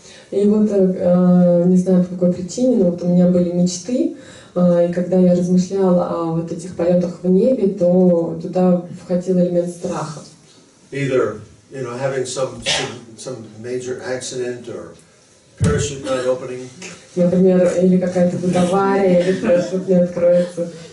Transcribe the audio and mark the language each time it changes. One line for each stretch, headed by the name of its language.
Russian: И вот, не знаю по какой причине, но вот у меня были мечты, и когда я размышляла о вот этих полетах в небе, то туда входил элемент страха.
English: Either, having some major accident or parachute not opening.
Russian: Например, или какая-то будет авария, или парашют не откроется.